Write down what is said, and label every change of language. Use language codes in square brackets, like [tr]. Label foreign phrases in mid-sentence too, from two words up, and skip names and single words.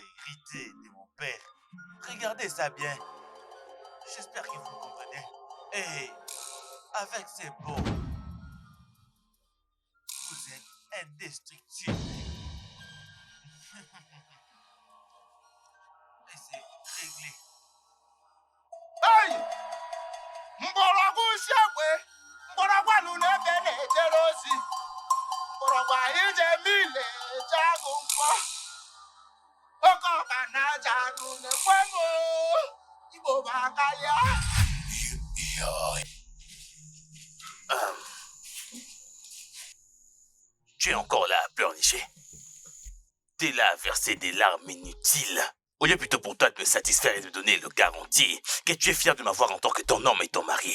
[fr] l'hérité de mon père. Regardez ça bien. J'espère que vous me comprenez. Et avec ces beaux, vous êtes indestructible. Et c'est réglé. Hey! [ig] Mgbọrọgwụ usekwe, mgbọrọgwụ anụ n'ebe na-ejere ozi. Mgbọrọgwụ anyị je mile eje agụ mkpọ. Oke ọka na-aja anụ na-ekwe m oo. Igbo bụ akarịa. [fr] Tu es encore là à pleurnicher. T'es là à verser des larmes inutiles. Au lieu plutôt pour toi de me satisfaire et de me donner le garantie que tu es fier de m'avoir en tant que ton homme et ton mari.